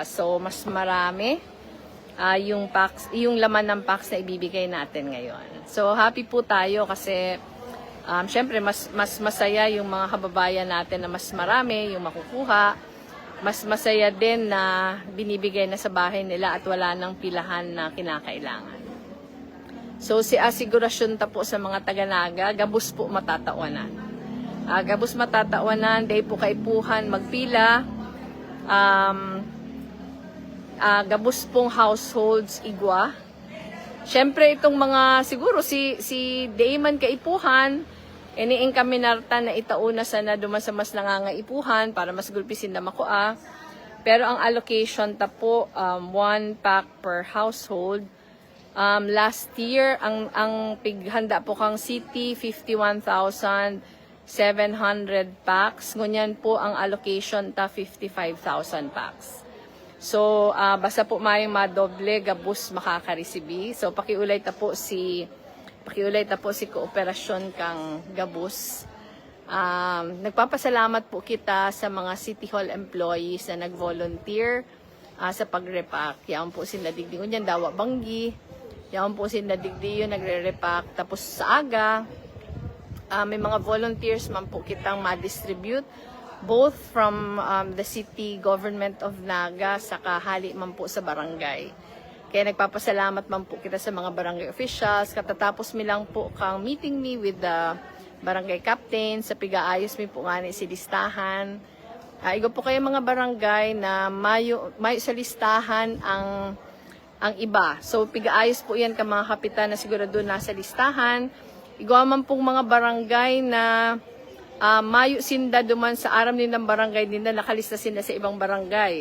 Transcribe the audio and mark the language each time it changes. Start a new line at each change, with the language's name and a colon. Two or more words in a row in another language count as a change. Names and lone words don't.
Filipino: So mas marami yung laman ng packs na ibibigay natin ngayon. So happy po tayo kasi syempre mas masaya yung mga kababayan natin na mas marami yung makukuha. Mas masaya din na binibigay na sa bahay nila at wala nang pilahan na kinakailangan.
Bikol: So si asigurasyon ta po sa mga taga-Naga, gabus po matatawanan. Gabus matatawanan, day po kaipuhan magpila. Gabus pong households igwa. Syempre itong mga siguro si Dayman kaipuhan, iniing kami narta na itauna sana duman sa mas nangangaipuhan para mas gulpisin na makuha. Pero ang allocation ta po 1 pack per household. Last year ang pighanda po kang city 51,700 packs. Ngunyan po ang allocation ta 55,000 packs. So, basta po mayong madoble, gabus makakaresibi. So, pakiulay ta po si kooperasyon kang gabus. Nagpapasalamat po kita sa mga City Hall employees na nag-volunteer sa pag-repack. Yan po sila digdi. Yan, dawa banggi. Yan po sila digdi yun, nagre-repack. Tapos sa aga, may mga volunteers man po kitang ma-distribute
English: both from the city government of Naga
Bikol: sa kahali man po sa barangay. Kaya nagpapasalamat man po kita sa mga barangay officials. Katatapos mi lang po kang meeting me
English: with the barangay captain
Bikol: sa pigaayos mi po nga ni si listahan. Igo po kayo mga barangay na mayo sa listahan ang iba. So pigaayos po yan ka mga kapitan na sigurado nasa listahan. Igo man pong mga barangay na mayo sinda duman sa aram din ng barangay din na nakalista sinda sa ibang barangay.